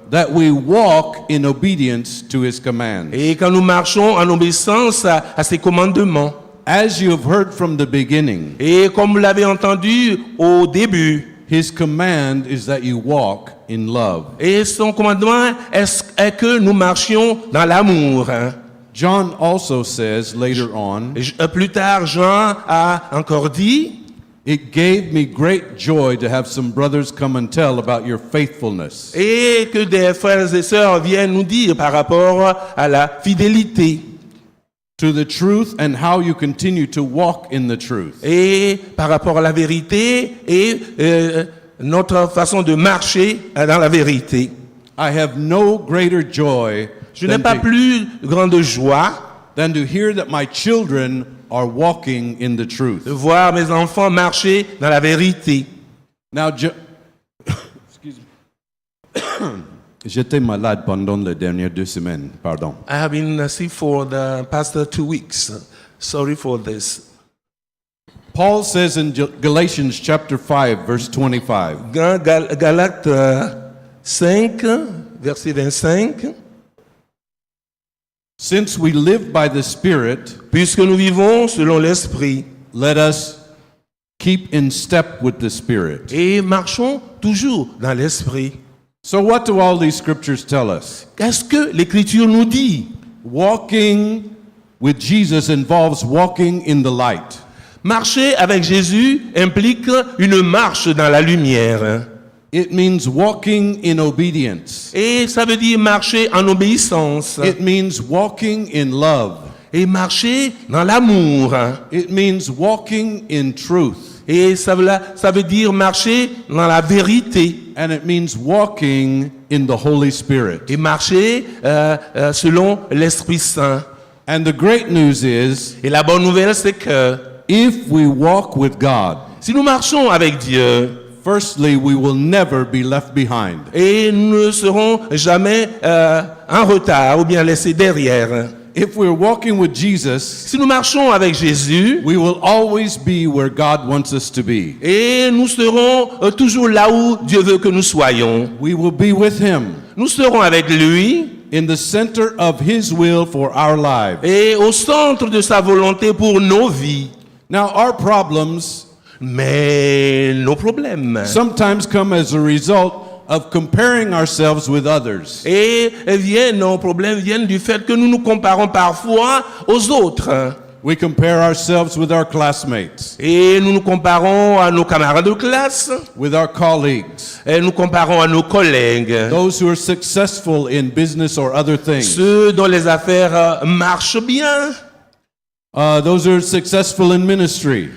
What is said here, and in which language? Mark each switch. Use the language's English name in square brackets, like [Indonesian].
[English] that we walk in obedience to his commands. [French] Et quand nous marchons en obéissance à ses commandements. [English] As you have heard from the beginning, [French] Et comme vous l'avez entendu au début, [English] his command is that you walk in love. [French] et son commandement est que nous marchions dans l'amour. [English] John also says later on, [French] Plus tard, Jean a encore dit, [English] it gave me great joy to have some brothers come and tell about your faithfulness. [French] et que des frères et sœurs viennent nous dire par rapport à la fidélité [English] To the truth and how you continue to walk in the truth. [French] et par rapport à la vérité et notre façon de marcher dans la vérité. [English] I have no greater joy [French] Je n'ai pas plus grande joie [English] than to hear that my children are walking in the truth. [French] de voir mes enfants marcher dans la vérité. [English] Now, excuse me. [French] J'étais malade pendant les dernières 2 semaines, pardon. [English] I have been sick for the past 2 weeks. Sorry for this. Paul says in Galatians chapter 5, verse 25, [French] Galates 5, verset 25. [English] since we live by the Spirit, [French] Puisque nous vivons selon l'Esprit [English] let us keep in step with the Spirit. [French] et marchons toujours dans l'Esprit. [English] So what do all these scriptures tell us? [French] Qu'est-ce que l'Écriture nous dit? [English] Walking with Jesus involves walking in the light. [French] Marcher avec Jésus implique une marche dans la lumière. [English] It means walking in obedience. [French] Et ça veut dire marcher en obéissance. [English] It means walking in love. [French] Et marcher dans l'amour. [English] It means walking in truth. [French] Et ça veut dire marcher dans la vérité. [English] And it means walking in the Holy Spirit. [French] Et marcher selon l'Esprit Saint. [English] And the great news is, [French] Et la bonne nouvelle, c'est que [English] if we walk with God, [French] si nous marchons avec Dieu, [English] firstly, we will never be left behind. [French] et nous ne serons jamais en retard ou bien laissés derrière. [English] If we're walking with Jesus, [French] Si nous marchons avec Jésus, [English] we will always be where God wants us to be. [French] et nous serons toujours là où Dieu veut que nous soyons. [English] We will be with Him [French] Nous serons avec lui [English] in the center of His will for our lives. [French] et au centre de sa volonté pour nos vies. [English] Now, our problems [French] Mais nos problèmes [English] sometimes come as a result of comparing ourselves with others. [French] nos problèmes viennent du fait que nous nous comparons parfois aux autres. [English] We compare ourselves with our classmates, [French] Et nous nous comparons à nos camarades de classe, [English] with our colleagues, [French] et nous comparons à nos collègues, [English] those who are successful in business or other things, [French] ceux dont les affaires marchent bien, [English] those who are successful in ministry.